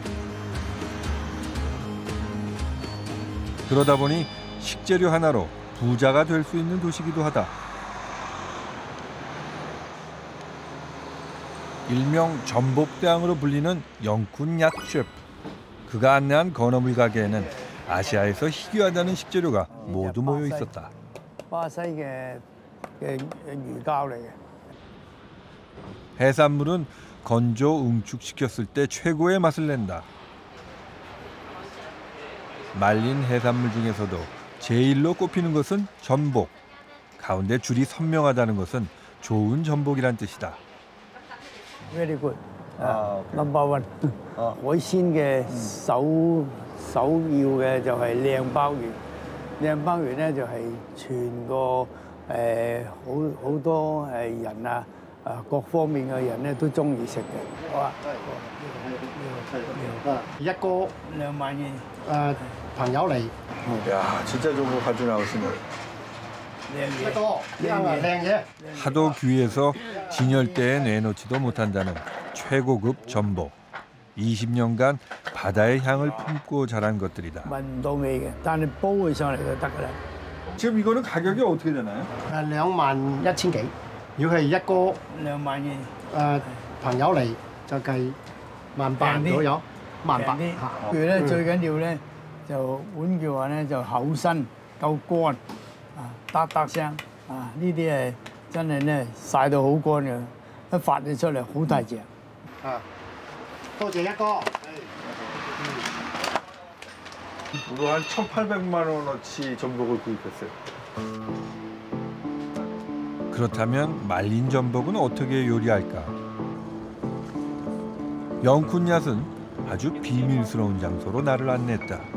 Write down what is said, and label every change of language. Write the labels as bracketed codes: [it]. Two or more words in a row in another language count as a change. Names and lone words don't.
[ko] 그러다 보니 식재료 하나로 부자가 될 수 있는 도시이기도 하다. 일명 전복대왕으로 불리는 영쿤 얏 셰프. 그가 안내한 건어물 가게에는 아시아에서 희귀하다는 식재료가 모두 모여 있었다. [yue] 巴西嘅魚膠嚟嘅。 [ko] 해산물은 건조 응축시켰을 때 최고의 맛을 낸다. 말린 해산물 중에서도 제일로 꼽히는 것은 전복. 가운데 줄이 선명하다는 것은 좋은 전복이란 뜻이다. [en] Very good. Number one. [yue] 海鮮嘅首要嘅就係靚鮑魚。靚鮑魚咧就係全個好多人啊各方面嘅人咧都中意食嘅。好啊，一個 2萬元。朋友嚟， [ko] 야, 진짜 좋은 거 가지고 나오시네. [yue] 一個靚嘢。 [ko] 하도 귀해서 진열대에 내놓지도 못한다는 최고급 전복. 20년간 바다의 향을 품고 자란 것들이다. [yue] 聞唔到味嘅，但係煲起上嚟就得㗎啦。 [ko] 지금 이거는 가격이 어떻게 되나요? [yue] 2萬1千幾。 如果係一個 2萬元，朋友嚟就計18000左右，18000 平啲。嚇。佢咧最緊要咧就換句話咧就厚身夠乾啊，嗒嗒聲啊！呢啲係真係咧曬到好乾嘅，一發咗出嚟好大隻。啊，多謝一哥。 [ko] 우리 한 1,800만 원어치 전복을 구입했어요. 그렇다면 말린 전복은 어떻게 요리할까? 영쿤얏은 아주 비밀스러운 장소로 나를 안내했다.